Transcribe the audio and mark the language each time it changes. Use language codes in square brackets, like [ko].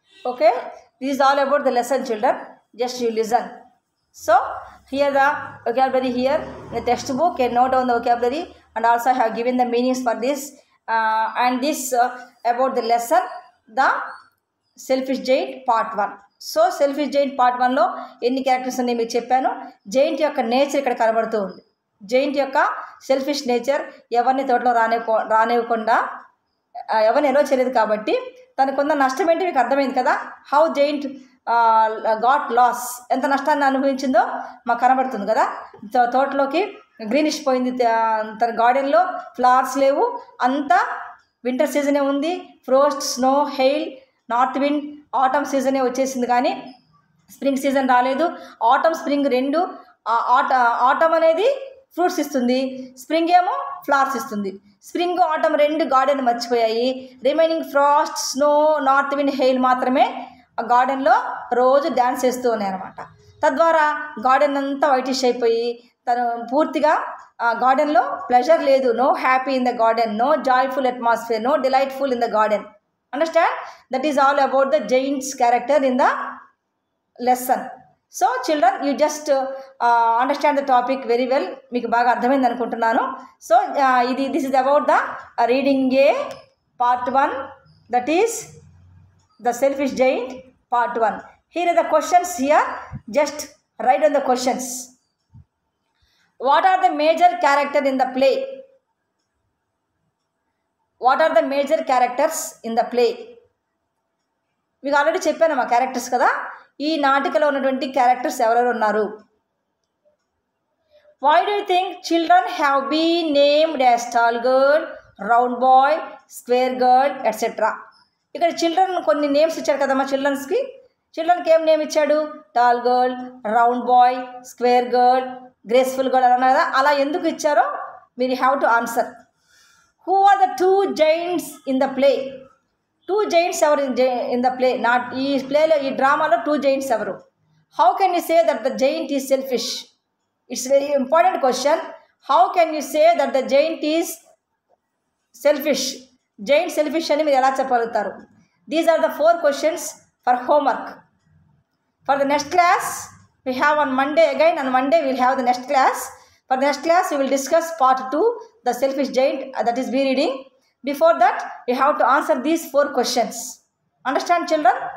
[en] Okay, this is all about the lesson, children. Just you listen. So here the vocabulary here in the textbook, can note down the vocabulary, and also I have given the meanings for this and this about the lesson, the selfish giant part 1. [te] So selfish giant part 1లో ఎన్ని characters ఉన్నాయి మీకు చెప్పాను. Giant యొక్క nature ఇక్కడ కనబడుతూ ఉంది. Giant యొక్క selfish nature, ఎవరిని తోటలో రానివ్వకుండా ఎవరిని ఎలో చేయలేదు కాబట్టి తనకున్న నష్టం ఏంటి మీకు అర్థమైంది కదా. [en] how giant got loss, [te] ఎంత నష్టాన్ని అనుభవించిందో మాకు కనబడుతుంది కదా. తోటలోకి గ్రీనిష్ పోయింది, తన గార్డెన్లో ఫ్లవర్స్ లేవు, అంతా వింటర్ సీజనే ఉంది. Frost, snow, hail, north wind, atom సీజనే వచ్చేసింది కానీ స్ప్రింగ్ సీజన్ రాలేదు. ఆటమ్ స్ప్రింగ్ రెండు, ఆటమ్ అనేది ఫ్రూట్స్ ఇస్తుంది, స్ప్రింగ్ ఏమో ఫ్లవర్స్ ఇస్తుంది. స్ప్రింగ్, ఆటమ్ రెండు garden మర్చిపోయాయి. Remaining Frost, snow, north wind, hail మాత్రమే ఆ గార్డెన్లో రోజు డ్యాన్స్ చేస్తూ ఉన్నాయి అనమాట. తద్వారా గార్డెన్ అంతా వైటిష్ అయిపోయి తను పూర్తిగా గార్డెన్లో ప్లెజర్ లేదు. [en] No happy in the garden, no joyful atmosphere, no delightful in the garden. Understand? That is all about the giant's character in the lesson. So children, you just understand the topic very well. [te] మీకు బాగా అర్థమైంది అనుకుంటున్నాను. So [en] this is about the reading A part 1, that is the selfish giant part 1. Here are the questions here. Just write down the questions. What are the major character in the play? What are the major characters in the play? [te] మీకు already చెప్పాను మా characters కదా. ఈ నాటికలో ఉన్నటువంటి characters ఎవరెవరు ఉన్నారు? [en] Why do you think children have been named as tall girl, round boy, square girl etcetera? [te] ఇక్కడ children కొన్ని నేమ్స్ ఇచ్చాడు కదమ్మా. చిల్డ్రన్కి ఏం నేమ్ ఇచ్చాడు? [en] Tall girl, round boy, square girl, graceful girl అన్నారు కదా. [te] అలా ఎందుకు ఇచ్చారో మీరు [en] Have to answer. Who are the two giants in the play? Two giants ever in the play. [te] Not ఈ ప్లేలో, ఈ డ్రామాలో two giants ఎవరు? [en] How can you say that the giant is selfish? It's a very important question. How can you say that the giant is selfish? [te] Giant selfish అని మీరు ఎలా చెప్పగలుగుతారు? [en] These are the 4 questions for homework. For the next class, we have on Monday again. On Monday, we will have the next class. For the next class, we will discuss part 2, the selfish giant, that is be reading. Before that, you have to answer these 4 questions. Understand, children?